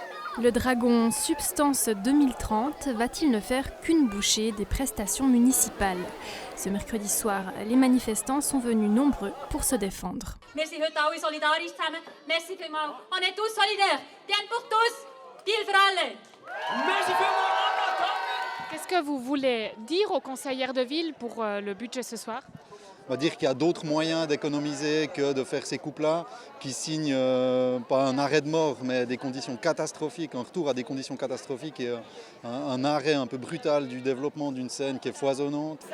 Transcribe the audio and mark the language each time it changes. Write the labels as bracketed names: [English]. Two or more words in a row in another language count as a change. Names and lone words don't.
[French] Le dragon Substance 2030 va-t-il ne faire qu'une bouchée des prestations municipales ? Ce mercredi soir, les manifestants sont venus nombreux pour se défendre. [German] Wir sind heute alle solidarisch zusammen. [Swiss German] Merci vielmals. [French] On est tous solidaires. Bien pour tous, [German] deal für alle. [Swiss German] Merci vielmals. [French] Qu'est-ce que vous voulez dire aux conseillères de ville pour le budget ce soir ? On va dire qu'il y a d'autres moyens d'économiser que de faire ces coupes-là qui signent pas un arrêt de mort, mais des conditions catastrophiques, un retour à des conditions catastrophiques et un arrêt un peu brutal du développement d'une scène qui est foisonnante.